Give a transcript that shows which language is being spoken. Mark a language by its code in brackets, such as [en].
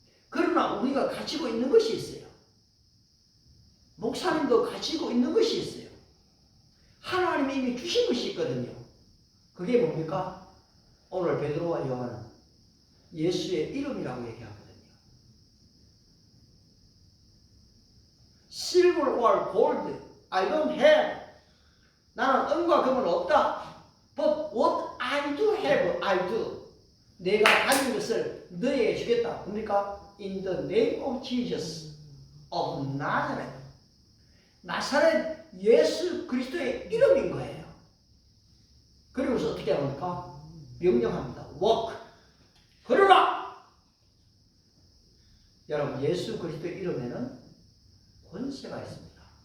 [ko] 그러나 우리가 가지고 있는 것이 있어요. 목사님도 가지고 있는 것이 있어요. 하나님이 이미 주신 것이 있거든요. 그게 뭡니까? 오늘 베드로와 요한은 예수의 이름이라고 얘기하거든요. [en] Silver or gold I don't have. [ko] 나는 은과 금은 없다. [en] But what I do have, I do. [ko] 내가 가진 것을 너에게 주겠다. 뭡니까? [en] In the name of Jesus of Nazareth. [ko] 나사렛 예수 그리스도의 이름인 거예요. 그리고서 어떻게 합니까? 명령합니다. [en] Walk. [ko] 걸어라. 여러분, 예수 그리스도의 이름에는 권세가 있습니다.